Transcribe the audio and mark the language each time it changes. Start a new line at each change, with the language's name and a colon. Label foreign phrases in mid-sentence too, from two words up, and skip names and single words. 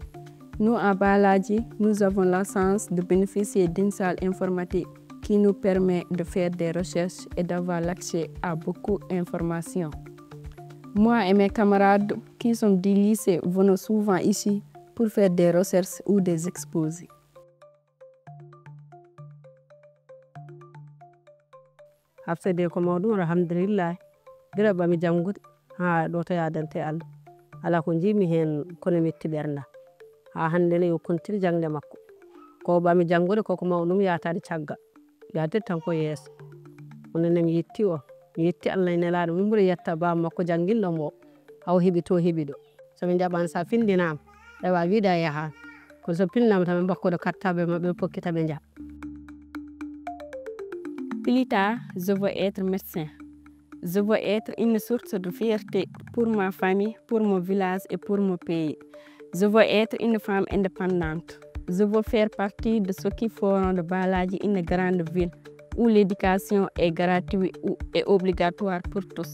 French: Nous, à Balaji, nous avons la chance de bénéficier d'une salle informatique qui nous permet de faire des recherches et d'avoir l'accès à beaucoup d'informations. Moi et mes camarades qui sont du lycée venons souvent ici pour faire des recherches ou des exposés.
Fula: Hafsade ko mawɗum alhamdulillah bira bami janngude ha ɗo to yadante Allah ala ko jimi hen kono metti ɓernda ha hande ne yo kontiri jangde makko ko bami janngude koko mawɗum yatade caggal yadde tan ko yeeso ononen mi yetti o mi yetti Allah e nelaɗo min ɓuuri yetta baba makko janguinɗo mo haw heeɓi to heeɓi ɗo somi jaɓani sa findinama ɗewa wiiɗa yahani kono so pinnama tan ɓe bakkude kartaɓe mabɓe ɓe pokkita ɓe jaaha.
French: Plus tard, je veux être médecin. Je veux être une source de fierté pour ma famille, pour mon village et pour mon pays. Je veux être une femme indépendante. Je veux faire partie de ceux qui feront de Balaji une grande ville où l'éducation est gratuite et obligatoire pour tous.